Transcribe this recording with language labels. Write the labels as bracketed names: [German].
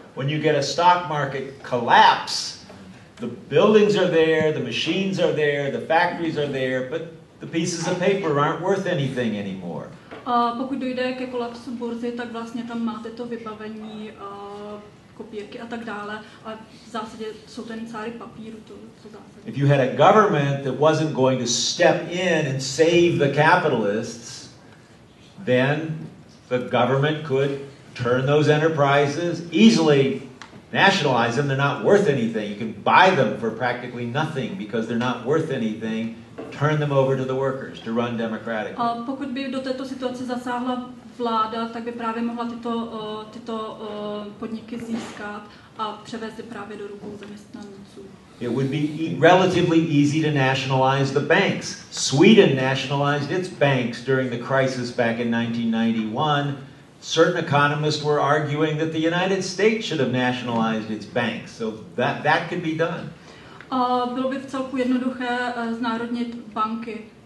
[English] When you get a stock market collapse, the buildings are there, the machines are there, the factories are there, but the pieces of paper aren't worth anything anymore. [Czech] Pokud dojde ke kolapsu burzy, tak vlastně tam máte to vybavení, kopírky a tak dále, ale v zásadě jsou to jen cáry papíru, to zásadě. [English] If you had a government that wasn't going to step in and save the capitalists, then the government could turn those enterprises, easily nationalize them. They're not worth anything. You can buy them for practically nothing because they're not worth anything. Turn them over to the workers to run democratically. [Czech] Pokud by do této situace zasáhla vláda, tak by právě mohla tyto podniky získat a převést je právě do rukou zaměstnanců. [English] It would be relatively easy to nationalize the banks. Sweden nationalized its banks during the crisis back in 1991. Certain economists were arguing that the United States should have nationalized its banks, so that could be done. [Czech] Bylo by vcelku jednoduché znárodnit banky.